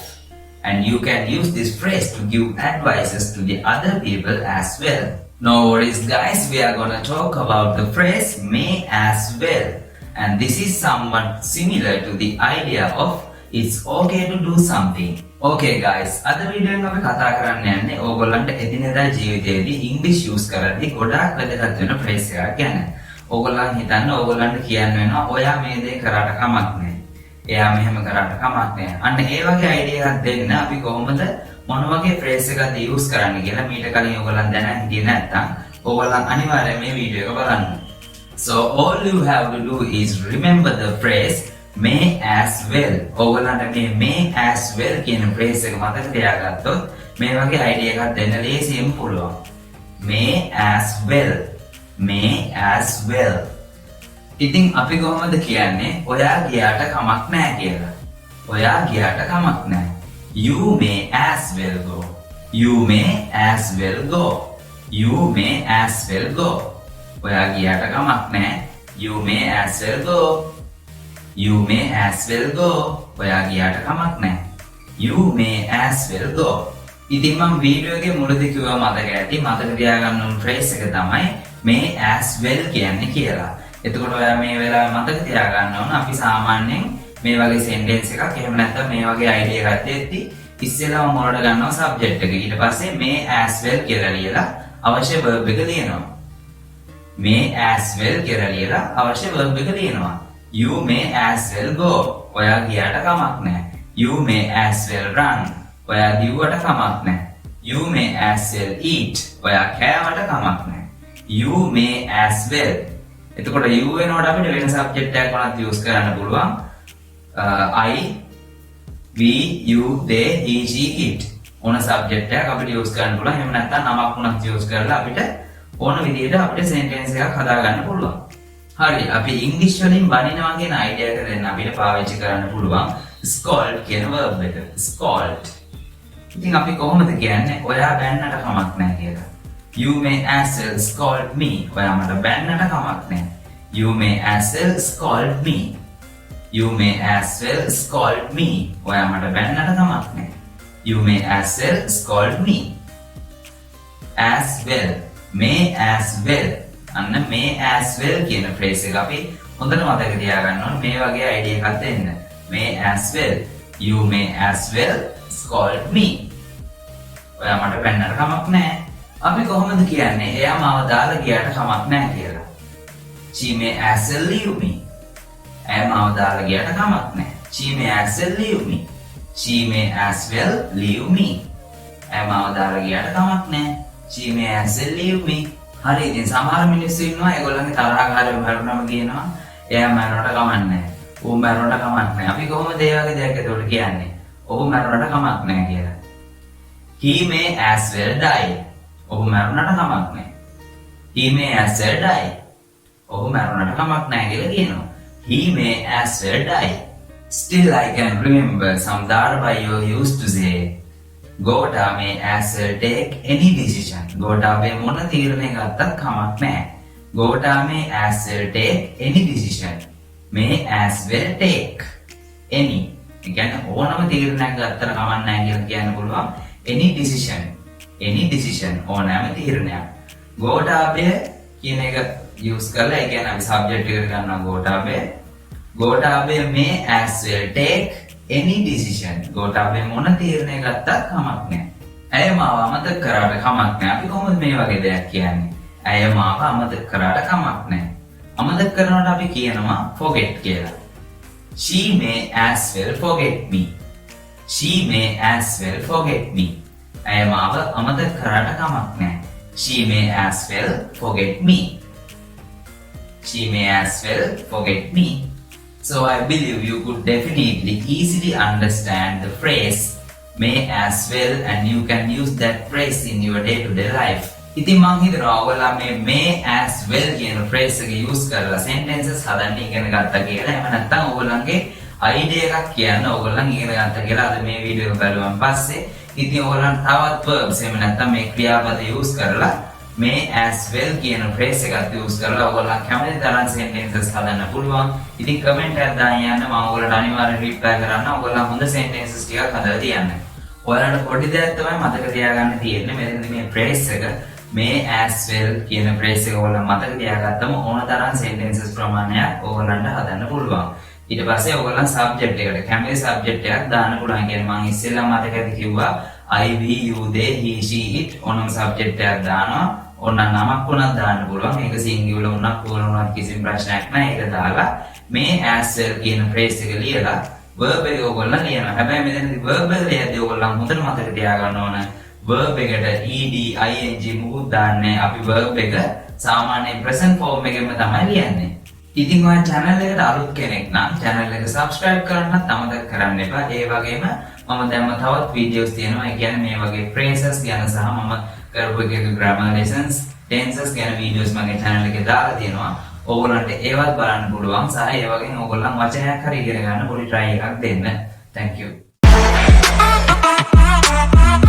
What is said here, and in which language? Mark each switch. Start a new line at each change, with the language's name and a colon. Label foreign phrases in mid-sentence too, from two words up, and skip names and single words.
English: And you can use this phrase to give advices to the other people as well. No worries guys, we are going to talk about the phrase may as well. And this is somewhat similar to the idea of it's okay to do something. Okay guys,
Sinhala: අද වීඩියෝ එකෙන් අපි කතා කරන්න යන්නේ ඕගොල්ලන්ට එදිනෙදා ජීවිතයේදී ඉංග්‍රීසි යූස් කරද්දී ගොඩාක් වැදගත් වෙන ෆ්‍රේස් එකක් ගැන. ඕගොල්ලන් හිතන්න ඕගොල්ලන්ට කියන්න වෙනවා ඔයා මේ දේ කරාට කමක් නැහැ. එයා මෙහෙම කරාට කමක් නැහැ. අන්න ඒ වගේ අයිඩියා එකක් දෙන්න අපි කොහොමද මොන වගේ ෆ්‍රේස් එකක්ද යූස් කරන්න කියලා මීට කලින් ඕගොල්ලන් දැනන් හිටියේ නැත්නම් ඕගොල්ලන් අනිවාර්යයෙන් මේ වීඩියෝ එක බලන්න.
English: So all you have to do is remember the phrase may as well.
Sinhala: ඕගොල්ලන්ට මේ
English: may as well
Sinhala: කියන phrase එක මතක තියාගත්තොත් මේ වගේ idea එකක් දෙන්න ලේසියෙන් පුළුවන්.
English: May as well. May as well.
Sinhala: ඉතින් අපි කොහොමද කියන්නේ ඔයා ගියාට කමක් නැහැ කියලා. ඔයා ගියාට කමක් නැහැ.
English: You may as well go. You may as well go. You may as well go.
Sinhala: ඔයා ගියාට කමක් නැහැ.
English: You may as well go. You may as well go.
Sinhala: ඔයා ගියාට කමක් නැහැ.
English: You may as well go.
Sinhala: ඉතින් මම වීඩියෝ එකේ මුලදී කිව්වා මතක ඇති මතක තියාගන්න ඕන ෆ්‍රේස් එක තමයි
English: may as well
Sinhala: කියන්නේ කියලා. එතකොට ඔයා මේ වෙලාවේ මතක තියාගන්න ඕන අපි සාමාන්‍යයෙන් මේ වගේ සෙන්ටෙන්ස් එකක් එහෙම නැත්නම් මේ වගේ අයිඩියා එකක් දෙද්දි ඉස්සෙල්ලාම මොනවද ගන්නවා සබ්ජෙක්ට් එක. ඊට පස්සේ
English: may as well
Sinhala: කියලා ලියලා අවශ්‍ය verb එක ලියනවා.
English: may as well
Sinhala: කියලා ලියලා අවශ්‍ය verb එක ලියනවා.
English: You may as well go.
Sinhala: ඔයා ගියාට කමක් නැහැ.
English: You may as well run.
Sinhala: ඔයා දිව්වට කමක් නැහැ.
English: You may as well eat.
Sinhala: ඔයා කෑවට කමක් නැහැ.
English: You may as well.
Sinhala: එතකොට you වෙනකොට අපිට වෙන සබ්ජෙක්ට් එකක් වුණත් යූස් කරන්න පුළුවන්.
English: I, we, you, they, he, she, it.
Sinhala: ඕන සබ්ජෙක්ට් එකක් අපිට යූස් කරන්න පුළුවන්. එහෙම නැත්නම් නමක් වුණත් යූස් කරලා අපිට ඕන විදිහට අපිට සෙන්ටෙන්ස් එකක් හදාගන්න පුළුවන්. හරි අපි ඉංග්‍රීසි වලින් බනිනවා කියන අයිඩියා එක දෙන්න අපිට පාවිච්චි කරන්න පුළුවන් scold කියන verb එක. scold. ඉතින් අපි කොහොමද කියන්නේ ඔයා බැන්නට කමක් නැහැ කියලා.
English: You may as well scold me.
Sinhala: ඔයා මට බැන්නට කමක් නැහැ.
English: You may as well scold me. You may as well scold me.
Sinhala: ඔයා මට බැන්නට කමක් නැහැ.
English: You may as well scold me. As well. May as well.
Sinhala: අන්න
English: may as well
Sinhala: කියන phrase එක අපි හොඳට මතක තියාගන්න ඕනේ මේ වගේ idea එකක් දෙන්න.
English: May as well. You may as well scold me.
Sinhala: ඔයා මට බැන්නට කමක් නැහැ. අපි කොහොමද කියන්නේ එයා මාව දාලා ගියාට කමක් නැහැ කියලා.
English: She may as well leave me.
Sinhala: එයා මාව දාලා ගියාට කමක් නැහැ.
English: She may as well leave me. She may as well leave me.
Sinhala: එයා මාව දාලා ගියාට කමක් නැහැ.
English: She may as well leave me.
Sinhala: හරි ඉතින් සමහර මිනිස්සු ඉන්නවා ඒගොල්ලන්ගේ තරහකාරයෝ මරුණම කියනවා එයා මරුණට කමක් නැහැ. ඌ මරුණට කමක් නැහැ. අපි කොහොමද ඒ වගේ දෙයක් ඒකට කියන්නේ? ඔහු මරුණට කමක් නැහැ කියලා.
English: He may as well die.
Sinhala: ඔහු මරුණට කමක් නැහැ.
English: He may as well die.
Sinhala: ඔහු මරුණට කමක් නැහැ කියලා කියනවා.
English: He may as well die. Still I can remember some Dharbayo used to say Gota may as well take any decision.
Sinhala: Gota may මොන තීරණයක් ගත්තත් කමක් නැහැ.
English: Gota may as well take any decision. May as well take any.
Sinhala: ඒ කියන්නේ ඕනම තීරණයක් ගත්තට කමක් නැහැ කියලා කියන්න පුළුවන්.
English: Any decision. Any decision
Sinhala: ඕනෑම තීරණයක්. Gota may කියන එක use කරලා ඒ කියන්නේ අපි subject එකට ගන්නවා Gota may. Gota may as well take any decision. ගෝඨාභය මොන තීරණයක් ගත්තත් කමක් නැහැ. ඇය මාව අමතක කරාට කමක් නැහැ. අපි කොහොමද මේ වගේ දෙයක් කියන්නේ? ඇය මාව අමතක කරාට කමක් නැහැ. අමතක කරනකොට අපි කියනවා forget කියලා.
English: She may as well forget me. She may as well forget me.
Sinhala: ඇය මාව අමතක කරාට කමක් නැහැ.
English: She may as well forget me. She may as well forget me. So I believe you could definitely easily understand the phrase may as well and you can use that phrase in your day-to-day life.
Sinhala: ඉතින් මං හිතනවා ඔයාලා මේ
English: may as well
Sinhala: කියන phrase එක use කරලා sentences හදන්න ඉගෙන ගත්තා කියලා. එහෙම නැත්නම් ඔයගොල්ලන්ගේ idea එකක් කියන්න ඕගොල්ලන් ඉගෙන ගන්න කියලා අද මේ වීඩියෝ එක බලුවන් පස්සේ ඉතින් ඕගොල්ලන් තවත් verbs එහෙම නැත්නම් මේ ක්‍රියාපද use කරලා මේ
English: as well
Sinhala: කියන phrase එකත් use කරලා ඔයගොල්ලන් කැමති තරම් sentences හදන්න පුළුවන්. ඉතින් comment එකක් දාන්න යන්න මම ඔයගොල්ලන්ට අනිවාර්යෙන් reply කරන්න. ඔයගොල්ලන් හොඳ sentences ටිකක් හදලා තියන්න. ඔයාලට පොඩි දෙයක් තමයි මතක තියාගන්න තියෙන්නේ. මෙතනදී මේ phrase එක මේ
English: as well
Sinhala: කියන phrase එක ඔයගොල්ලන් මතක තියාගත්තම ඕන තරම් sentences ප්‍රමාණයක් ඔයගොල්ලන්ට හදන්න පුළුවන්. ඊට පස්සේ ඔයගොල්ලන් subject එකට කැමති subject එකක් දාන්න පුළුවන්. කියන්නේ මම ඉස්සෙල්ලා මතකද කිව්වා
English: I, we, you, they, he, she, it
Sinhala: ඕනම subject එකක් දානවා. ඕන නමක් වුණත් දාන්න පුළුවන්. මේක singular වුණත් plural වුණත් කිසිම ප්‍රශ්නයක් නැහැ. ඒක දාලා මේ
English: as well
Sinhala: කියන phrase එක ලියලා verb එක ඔයගොල්ලන් ලියනවා. හැබැයි මෙතනදී verb එක ලියද්දී ඔයගොල්ලන් හොඳට මතක තියාගන්න ඕන verb එකට
English: ed ing
Sinhala: මුකුත් දාන්නේ. අපි verb එක සාමාන්‍ය
English: present form
Sinhala: එකෙන්ම තමයි ලියන්නේ. ඉතින් ඔය channel එකට අලුත් කෙනෙක් නම් channel එක subscribe කරන්නත් අමතක කරන්න එපා. ඒ වගේම මම දැම්ම තවත් videos තියෙනවා. ඒ කියන්නේ මේ වගේ phrases ගැන සහ මම කරපු එක
English: grammar lessons, tenses
Sinhala: ගැන videos මගේ channel එකේ දාලා තියෙනවා. ඕගොල්ලන්ට ඒවත් බලන්න පුළුවන්. සහ ඒ වගේම ඕගොල්ලන් වචනයක් හරි ඉගෙන ගන්න පොඩි try එකක් දෙන්න.
English: Thank you.